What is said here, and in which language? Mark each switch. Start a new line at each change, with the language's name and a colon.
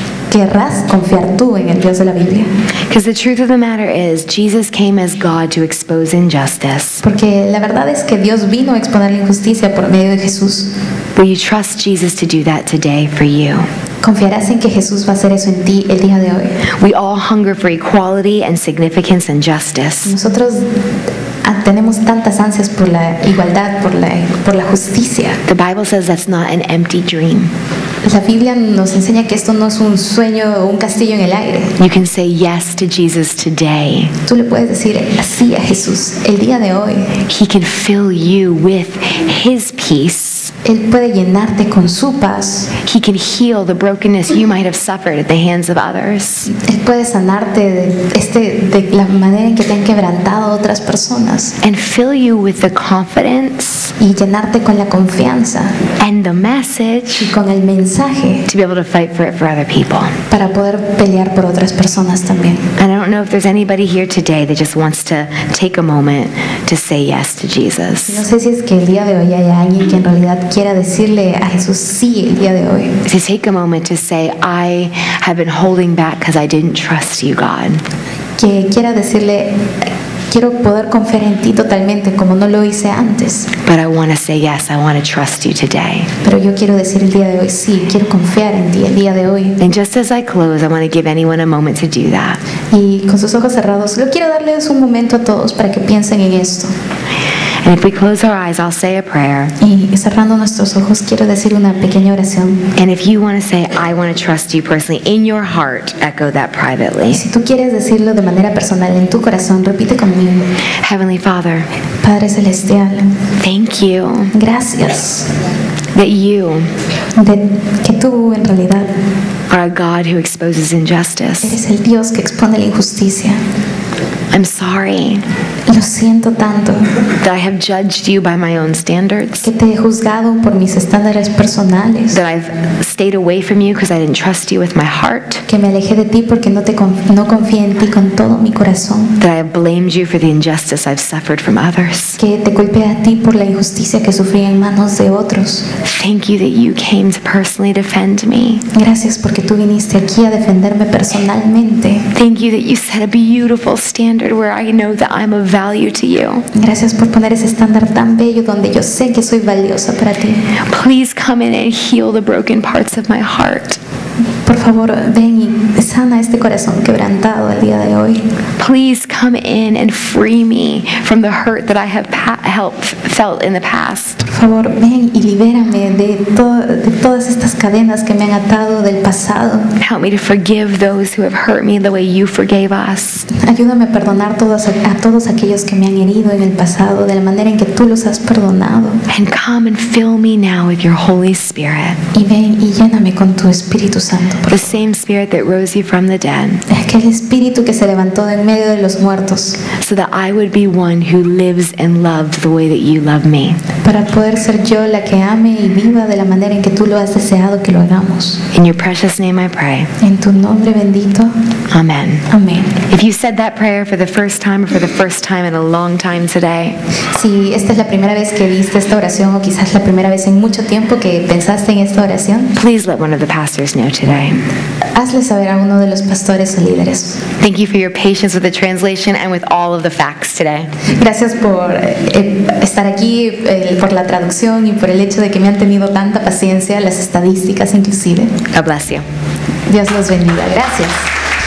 Spanish: ¿Querrás confiar tú en el Dios de la Biblia?
English: Because the truth of the matter is, Jesus came as God to expose injustice.
Spanish: Porque la verdad es que Dios vino a exponer la injusticia por medio de Jesús.
English: Will you trust Jesus to do that today for you?
Spanish: ¿Confiarás en que Jesús va a hacer eso en ti el día de hoy?
English: We all hunger for equality and significance and justice.
Spanish: Nosotros tenemos tantas ansias por la igualdad, por la justicia.
English: The Bible says that's not an empty dream.
Spanish: La Biblia nos enseña que esto no es un sueño o un castillo en el aire.
English: You can say yes to Jesus today.
Spanish: Tú le puedes decir sí a Jesús el día de hoy.
English: He can fill you with his peace.
Spanish: Él puede llenarte con su paz.
English: He can heal the brokenness you might have suffered at the hands of others.
Spanish: Él puede sanarte de la manera en que te han quebrantado otras personas.
English: And fill you with the confidence
Spanish: Y llenarte con la confianza
English: and the message
Spanish: y con el mensaje
English: to be able to fight for it for other people.
Spanish: para poder pelear por otras personas también.
English: And I don't know if there's anybody here today that just wants to take a moment to say yes to
Spanish: No
English: Jesus.
Spanish: sé si es que el día de hoy haya alguien que en realidad quiera decirle a Jesús sí el día de hoy.
English: To take a moment to say, I have been holding back because I didn't trust you, God.
Spanish: Que quiera decirle: quiero poder confiar en ti totalmente como no lo hice antes.
English: But I want to say yes, I want to trust you today.
Spanish: Pero yo quiero decir el día de hoy sí, quiero confiar en ti el día de hoy.
English: And just as I close, I want to give anyone a moment to do that.
Spanish: Y con sus ojos cerrados, yo quiero darles un momento a todos para que piensen en esto.
English: And if we close our eyes, I'll say a prayer.
Spanish: Y cerrando nuestros ojos, quiero decir una pequeña oración.
English: And if you want to say, I want to trust you personally, in your heart, echo that privately.
Spanish: Y si tú quieres decirlo de manera personal en tu corazón, repite conmigo.
English: Heavenly Father,
Spanish: Padre Celestial,
English: thank you
Spanish: gracias
English: that you
Spanish: de que tú en realidad
English: are a God who exposes injustice.
Spanish: eres el Dios que expone la injusticia.
English: I'm sorry
Spanish: Lo siento tanto
English: that I have judged you by my own standards,
Spanish: que te he juzgado por mis estándares personales,
English: that I've stayed away from you because I didn't trust you with my heart,
Spanish: que me alejé de ti porque no confié en ti con todo mi corazón,
English: that I have blamed you for the injustice I've suffered from others.
Spanish: que te culpé a ti por la injusticia que sufrí en manos de otros.
English: Thank you that you came to personally defend me.
Spanish: Gracias porque tú viniste aquí a defenderme personalmente.
English: Thank you that you set a beautiful standard where I know that I'm of value to you.
Spanish: Gracias por poner ese estándar tan bello donde yo sé que soy valiosa para ti.
English: Please come in and heal the broken parts of my heart.
Spanish: Por favor, ven y sana este corazón quebrantado el día de hoy.
English: Please come in and free me from the hurt that I have felt in the past.
Spanish: Por favor, ven y libérame de todas estas cadenas que me han atado del pasado.
English: Help me to forgive those who have hurt me the way you forgave us.
Spanish: Ayúdame a perdonar a todos aquellos que me han herido en el pasado de la manera en que tú los has perdonado.
English: And come and fill me now with your Holy Spirit,
Spanish: Y ven y lléname con tu Espíritu Santo.
English: the same Spirit that rose you from the dead,
Spanish: Aquel Espíritu que se levantó de en medio de los muertos
English: so that I would be one who lives and loves the way that you love me.
Spanish: para poder ser yo la que ame y viva de la manera en que tú lo has deseado que lo hagamos.
English: In your precious name I pray.
Spanish: En tu nombre bendito.
English: Amen.
Spanish: Amén.
English: If you said that prayer for the first time or for the first time in a long time today,
Spanish: Si esta es la primera vez que viste esta oración o quizás la primera vez en mucho tiempo que pensaste en esta oración,
English: please let one of the pastors know today.
Spanish: hazle saber a uno de los pastores o líderes.
English: Thank you for your patience with the translation and with all of the facts today.
Spanish: Gracias por estar aquí, por la traducción y por el hecho de que me han tenido tanta paciencia, las estadísticas inclusive.
English: God bless you.
Spanish: Dios los bendiga. Gracias.